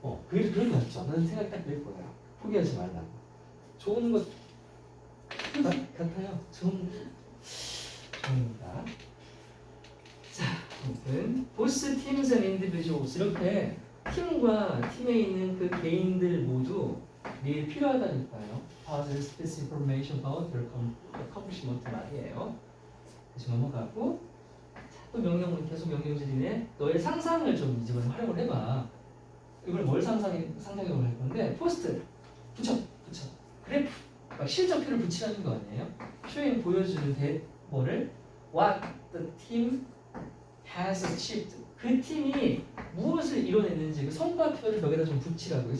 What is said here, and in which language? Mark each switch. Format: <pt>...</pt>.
<ko>그런 거 같죠. 나는 생각 딱 낼 거예요. 포기하지 말라고. 좋은 것 같아요. 좋습니다. 자, 아무튼</ko> <en>보스 팀스 앤 인디비주얼스</en> <ko>이렇게 팀과 팀에 있는 그 개인들 모두 늘 필요하다니까요.</ko> <en>Positive specific information about their accomplishment</en> <ko>말이에요. 다시 넘어가고 또 명령문 계속 명령질이네. 너의 상상을 좀 이제 활용을 해봐. 이걸 뭘 상상력을 할 건데 포스트 붙여 그래프 막 실적표를 붙이라는 거 아니에요? 쇼잉 보여주는 뭐를</ko> <en>what the team has achieved</en> <ko>그 팀이 무엇을 이뤄냈는지 그 성과표를 벽에다 좀 붙이라고.</ko>